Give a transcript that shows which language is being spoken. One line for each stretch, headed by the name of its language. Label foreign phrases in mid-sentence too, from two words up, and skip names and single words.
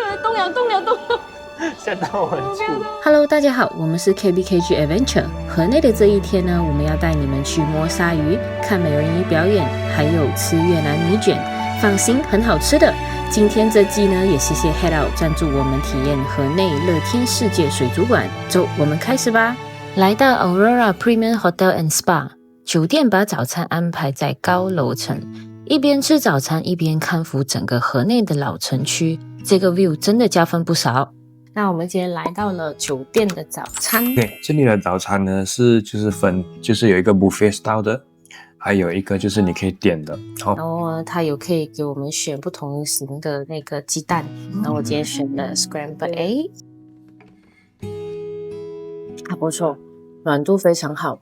Chinese: 動了，嚇到我很粗。 Hello， 大家好，我們是 KBKG Adventure。河內的這一天呢，我們要帶你們去摸鯊魚、看美人魚表演，還有吃越南米卷。放心，很好吃的。今天這季呢，也謝謝 Head Out 贊助我們體驗河內樂天世界水族館。走，我們開始吧。來到 Aurora Premium Hotel and Spa 酒店，把早餐安排在高樓層，一邊吃早餐一邊看俯整個河內的老城區，這個 view 真的加分不少。那我們今天來到了酒店的早餐。對，這裡的早餐呢就是有一個
English: buffet style
Chinese: 的，還有一個就是你可以點的。然後它有可以給我們選不同型的那個雞蛋。然後我今天選了
English: scrambled egg，
Chinese: 還不錯，軟度非常好。